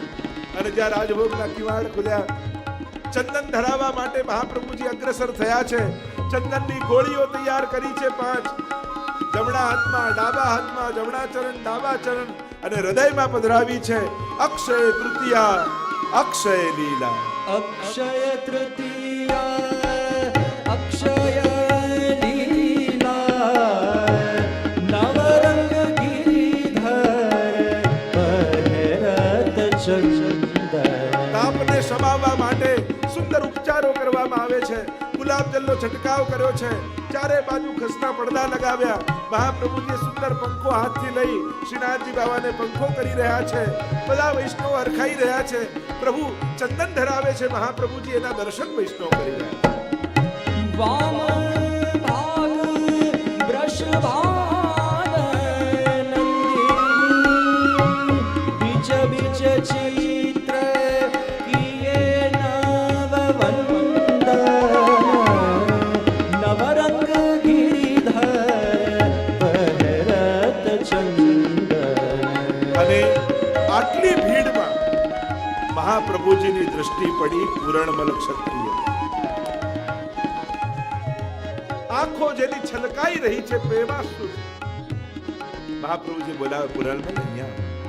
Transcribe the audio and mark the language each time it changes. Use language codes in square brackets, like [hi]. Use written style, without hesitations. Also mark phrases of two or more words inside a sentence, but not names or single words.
[gu] અને જ્યાં રાજભોગના કિવાડ ખુલ્યા, ચંદન ધરાવવા માટે મહાપ્રભુજી અગ્રસર થયા છે. ચંદનની ગોળીઓ તૈયાર કરી છે 5, જમણા હાથમાં, ડાબા હાથમાં, જમણા ચરણ, ડાબા ચરણ અને હૃદયમાં પધરાવી છે. અક્ષય તૃતીયા, અક્ષય લીલા. [bra] अक्षय तृतीया अक्षय लीला नवरंग गिरिधर पहरत चंदन. [gu] તાપને સમાવવા માટે સુંદર ઉપચારો કરવામાં આવે છે. ગુલાબ જલનો છંટકાવ કર્યો છે, ચારે બાજુ ખસના પડદા લગાવ્યા. મહાપ્રભુજીએ સુંદર પંખો હાથથી લઈ શ્રીનાથજી બાબાને પંખો કરી રહ્યા છે. બધા વૈષ્ણવ હરખાઈ રહ્યા છે. પ્રભુ ચંદન ધરાવે છે, મહાપ્રભુજી એના દર્શન વૈષ્ણવ કરી રહ્યા છે. [bra] वाम भाग वृषभान नंदिनी बीच बीच चित्र किए नववंदन नवरंग गिरिधर पहरत चंदन. [gu] અને આટલી ભીડમાં મહાપ્રભુજીની દ્રષ્ટિ પડી પૂરણમલ ક્ષત્રિય. આંખો જેની છલકાઈ રહી છે પ્રેમાશ્રુ. મહાપ્રભુજી બોલાવે, પૂરણમલ અહીંયા.